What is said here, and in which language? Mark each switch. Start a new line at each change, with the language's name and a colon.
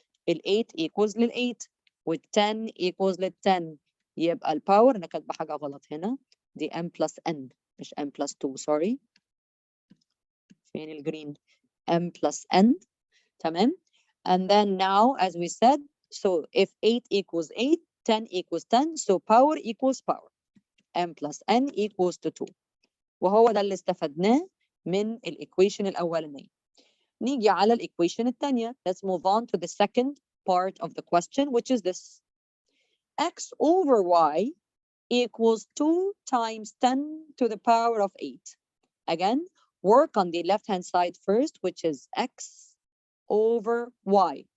Arabic: ال8 equals لل8 وال10 equals لل10. يبقى الباور أنا كاتبة حاجة غلط هنا، دي m plus n مش m plus 2.
English: sorry.
Arabic: فين الجرين؟
English: m plus n.
Arabic: تمام.
English: And then now, as we said, so if 8 equals 8, 10 equals 10, so power equals power. m plus n equals to 2.
Arabic: وهو ده اللي استفدناه من الإيكويشن الأولانية. نيجي على الإيكويشن الثانية.
English: Let's move on to the second part of the question, which is this. x over y equals 2 times 10 to the power of 8. Again, work on the left-hand side first, which is x over y.